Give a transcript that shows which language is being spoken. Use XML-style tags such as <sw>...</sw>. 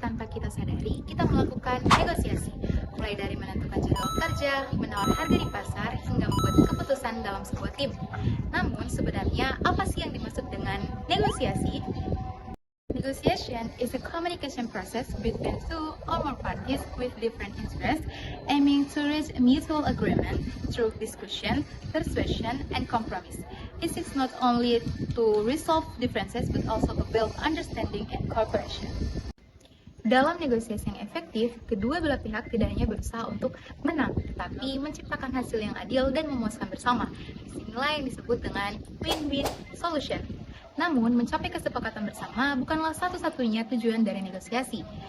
<id>kita sadari, kita melakukan negosiasi, mulai dari menentukan jadwal kerja, menawar harga di pasar, hingga membuat keputusan dalam sebuah tim. Namun, sebenarnya apa sih yang dimaksud dengan negosiasi?</id> <en>Negotiation is a communication process between two or more parties with different interests, aiming to reach a mutual agreement through discussion, persuasion, and compromise. It seeks not only to resolve differences but also to build understanding and cooperation.</en> <id>Dalam negosiasi yang efektif, kedua belah pihak tidak hanya berusaha untuk menang, tetapi menciptakan hasil yang adil dan memuaskan bersama. Disinilah yang disebut dengan win-win solution. Namun, mencapai kesepakatan bersama bukanlah satu-satunya tujuan dari negosiasi.</id>